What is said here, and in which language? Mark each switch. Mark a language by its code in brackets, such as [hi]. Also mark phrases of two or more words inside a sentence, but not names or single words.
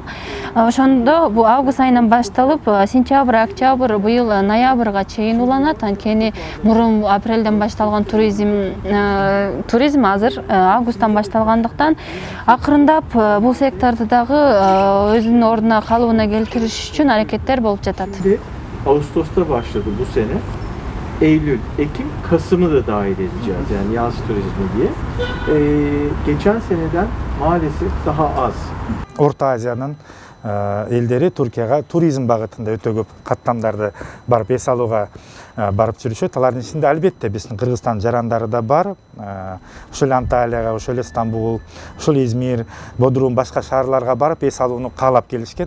[ky] Ошондо бул август айынан башталып, сентябрь, октябрь, быйыл ноябрга чейин уланат. Анткени мурун апрелден башталган туризм азыр августтан башталгандыктан акырындап бул секторду дагы өзүнүн ордуна калыбына келтириш үчүн аракеттер болуп жатат. [tr] Ağustos'ta başladı bu sene. Eylül, Ekim, Kasım'ı da dahil edeceğiz yani yaz turizmi diye. Geçen seneden maalesef daha az. [ky] Орто Азиянын элдери Түркияга туризм багытында өтө көп каттамдарды барып эс алууга барып жүрүшөт. Алардын ичинде албетте биздин Кыргызстан жарандары да бар. Ошол Анталияга, ошол Стамбул, ошол Измир, Бодрум, башка шаарларга барып эс алууну каалап келишкен.